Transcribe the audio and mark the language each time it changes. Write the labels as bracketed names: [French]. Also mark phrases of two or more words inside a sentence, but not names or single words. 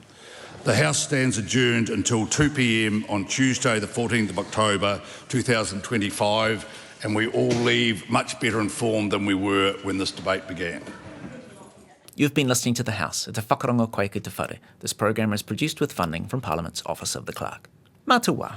[English] The House stands adjourned until 2 p.m. on Tuesday the 14th of October 2025, and we all leave much better informed than we were when this debate began. You've been listening to The House at [Māori] Te Whakarongo Koe ki te Whare. [English] This program is produced with funding from Parliament's Office of the Clerk. [Māori] Mā te wā.